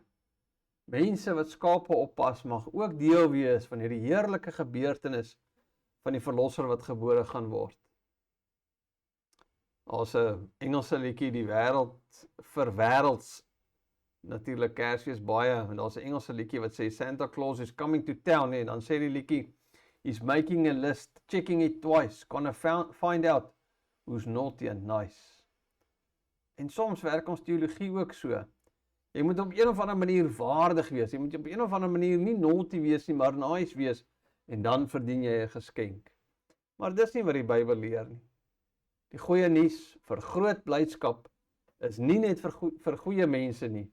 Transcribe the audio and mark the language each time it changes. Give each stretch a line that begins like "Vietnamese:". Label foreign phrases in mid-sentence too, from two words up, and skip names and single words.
Afrikaans: Mense wat skape oppas mag ook deel wees van hierdie heerlike gebeurtenis van die verlosser wat gebore gaan word. As 'n Engelse liedjie, die wêreld vir wêrelds, natuurlik Kersfees baie, en daar's 'n Engelse liedjie wat sê
English: Santa Claus is coming to town,
Afrikaans: en dan sê die liedjie,
English: he's making a list, checking it twice, gonna find out who's naughty and nice.
Afrikaans: En soms werk ons teologie ook so. Jy moet op een of ander manier waardig wees, jy moet op een of ander manier nie naughty wees nie, maar nice wees, en dan verdien jy 'n geskenk. Maar dis nie wat die Bybel leer nie. Die goeie nuus vir groot blydskap is nie net vir goeie mense nie.